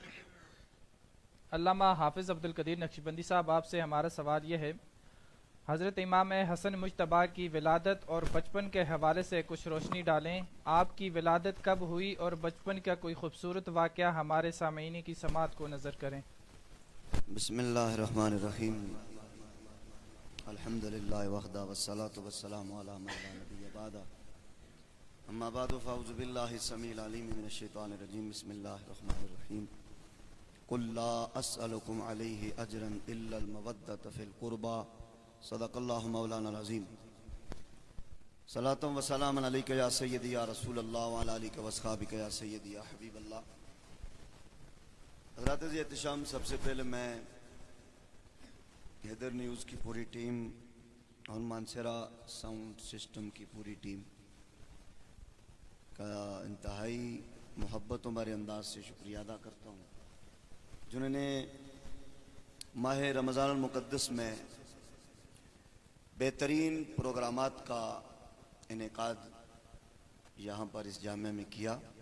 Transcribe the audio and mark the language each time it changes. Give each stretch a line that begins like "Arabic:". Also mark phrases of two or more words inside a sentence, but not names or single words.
Urdu: علامہ حافظ عبدالقدیر نقشبندی صاحب، آپ سے ہمارا سوال یہ ہے، حضرت امام حسن مجتبیٰ کی ولادت اور بچپن کے حوالے سے کچھ روشنی ڈالیں. آپ کی ولادت کب ہوئی اور بچپن کا کوئی خوبصورت واقعہ ہمارے سامعین کی سماعت کو نذر کریں.
Arabic: بسم الله الرحمن الرحيم، الحمد لله وحده والصلاة والسلام على من لا نبي بعده، أما بعد فأعوذ بالله السميع العليم من الشيطان الرجيم، بسم الله الرحمن الرحيم. قل لا أسألكم عليه أجرا إلا المودة في القربى، صدق الله مولانا العظيم. صلاة وسلام عليك يا سيدي يا رسول الله وعلى آلك وأصحابك يا سيدي يا حبيب الله.
Urdu: حضرات احتشام، سب سے پہلے میں حیدر نیوز کی پوری ٹیم اور مانسہرہ ساؤنڈ سسٹم کی پوری ٹیم کا انتہائی محبت بھرے انداز سے شکریہ ادا کرتا ہوں، جنہوں نے ماہ رمضان مقدس میں بہترین پروگرامات کا انعقاد یہاں پر اس جامع میں کیا.